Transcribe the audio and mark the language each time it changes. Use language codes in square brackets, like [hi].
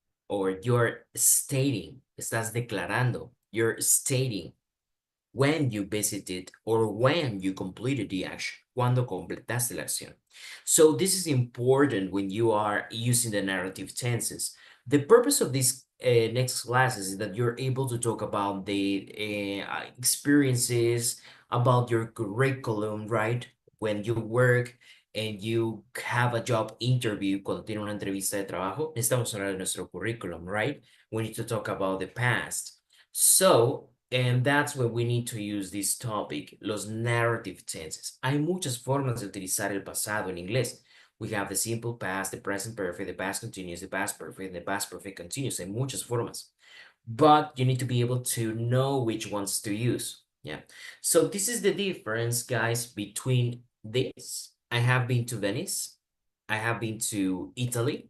[en] or you're stating, [es] estás declarando, [en] you're stating when you visited or when you completed the action, [es] cuando completaste la acción. [en] So this is important when you are using the narrative tenses. The purpose of this next classes is that you're able to talk about the experiences, about your curriculum, right? When you work and you have a job interview, [es] cuando tiene una entrevista de trabajo, necesitamos hablar de nuestro curriculum, [en] right? We need to talk about the past. So, and that's where we need to use this topic, los narrative tenses. [es] Hay muchas formas de utilizar el pasado en inglés. [en] We have the simple past, the present perfect, the past continuous, the past perfect, and the past perfect continuous. [es] Hay muchas formas. [en] But you need to be able to know which ones to use. Yeah. So this is the difference, guys, between this. I have been to Venice. I have been to Italy.